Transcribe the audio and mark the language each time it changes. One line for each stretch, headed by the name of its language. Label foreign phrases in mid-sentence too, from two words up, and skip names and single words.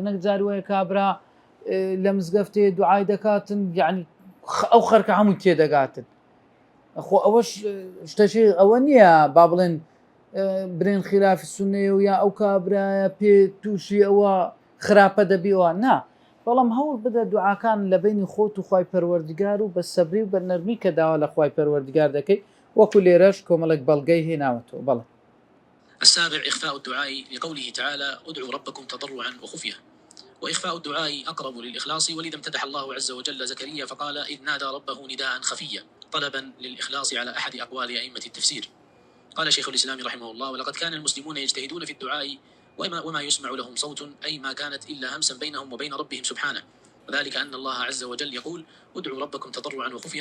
Central Kurdish: نەک جار وایە کابرا لە مزگەفتێ دوعای دەکاتن یعنی ئەو خەرکە هەمووی تێدەگاتن خۆ ئەوەش شتەشی ئەوە نییە با بڵێن برێن خلافی سونەیە و یا ئەو کابرایە پێ تووشی ئەوە خراپە دەبیەوە نا بەڵام هەوڵ بدە دوعاکان لە بینی خۆت و خوای پەروەردگار و بە سەبری و بە نەرمی کە داوا لە خوای پەروەردگار دەکەی وەکو لێرەش کۆمەڵک بەڵگەی هێناوەتەوە بەڵێ.
Arabic: السابع إخفاء الدعاء لقوله تعالى ادعوا ربكم تضرعا وخفية، وإخفاء الدعاء أقرب للإخلاص، ولذا امتدح الله عز وجل زكريا فقال إذ نادى ربه نداء خفيا طلبا للإخلاص على أحد أقوال أئمة التفسير. قال شيخ الإسلام رحمه الله ولقد كان المسلمون يجتهدون في الدعاء وما يسمع لهم صوت أي ما كانت إلا همسا بينهم وبين ربهم سبحانه، وذلك أن الله عز وجل يقول ادعوا ربكم تضرعا وخفية.